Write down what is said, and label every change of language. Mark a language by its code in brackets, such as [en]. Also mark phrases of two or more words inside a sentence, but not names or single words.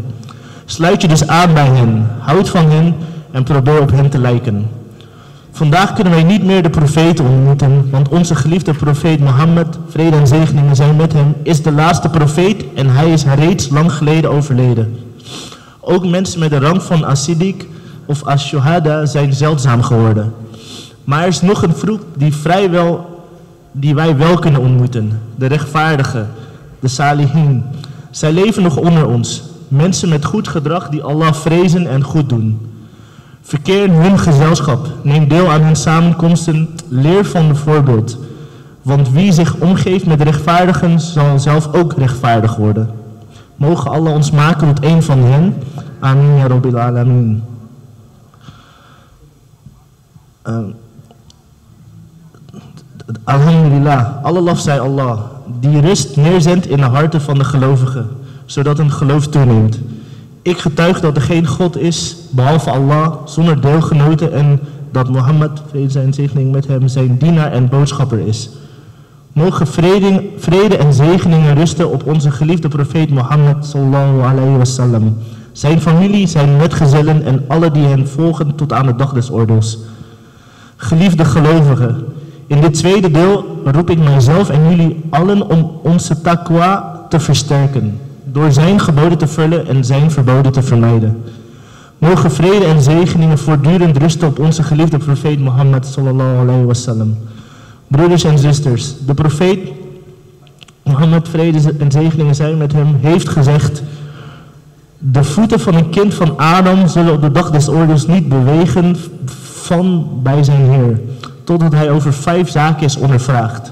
[nl] Sluit je dus aan bij hen, houd van hen en probeer op hen te lijken. Vandaag kunnen wij niet meer de profeten ontmoeten, want onze geliefde profeet Mohammed, vrede en zegeningen zijn met hem, is de laatste profeet en hij is reeds lang geleden overleden. Ook mensen met de rang van as-Siddiq of as-Shuhada zijn zeldzaam geworden. Maar er is nog een groep die wij wel kunnen ontmoeten, de rechtvaardigen, de salihin. Zij leven nog onder ons. Mensen met goed gedrag die Allah vrezen en goed doen. Verkeer in hun gezelschap, neem deel aan hun samenkomsten, leer van het voorbeeld. Want wie zich omgeeft met rechtvaardigen zal zelf ook rechtvaardig worden. Mogen Allah ons maken tot een van hen. [ar] آمين يا رب العالمين. [nl] Alhamdulillah, alle lof zij Allah, die rust neerzendt in de harten van de gelovigen, zodat hun geloof toeneemt. Ik getuig dat er geen God is, behalve Allah, zonder deelgenoten en dat Mohammed, vrede en zegening met hem, zijn dienaar en boodschapper is. Mogen vrede en zegeningen rusten op onze geliefde profeet Mohammed [ar] صلى الله عليه وسلم, [nl] zijn familie, zijn metgezellen en alle die hen volgen tot aan de dag des oordeels. Geliefde gelovigen, in dit tweede deel roep ik mijzelf en jullie allen om onze taqwa te versterken, door zijn geboden te vullen en zijn verboden te vermijden. Mogen vrede en zegeningen voortdurend rusten op onze geliefde profeet Mohammed [ar] صلى الله عليه وسلم. [nl] Broeders en zusters, de profeet, Mohammed, vrede en zegeningen zijn met hem, heeft gezegd: de voeten van een kind van Adam zullen op de dag des oordeels niet bewegen van bij zijn Heer, totdat hij over 5 zaken is ondervraagd.